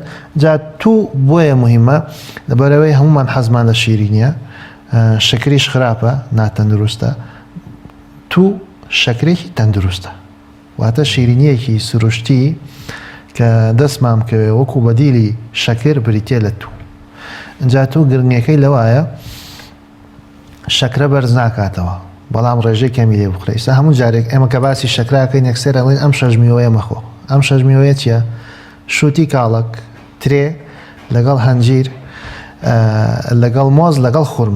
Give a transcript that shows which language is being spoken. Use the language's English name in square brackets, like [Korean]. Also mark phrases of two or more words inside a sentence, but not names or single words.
[Central Kurdish] جا تو بۆیە مهمە لەبەرەوەی هەمومان حەزمان لە شیرینیە، شەکریش خراپە، ناتەندروستە. تو شەکرێکی تەندروستە، واتە شیرینیەکی سروشتی کە دەستمان بکەوێ وەکو بەدیلی شەکر بریتێ لە تو. اینجا تو گرنگەکەی لەوایە شەکرە بەرز ناکاتەوە، بەڵام ڕێژەی کەمی لێ بخورێ. ئێستا هەموو جارێک ئێمە کە باسی شەکراکەین یەکسەر ئەڵێن ئەم 6 میوەیە مەخۆ. ئەم 6 میوەیە چییە؟ شووتی کاڵک، ترێ لەگەڵ هەنجیر، لەگەڵ مۆز، لەگەڵ خورما.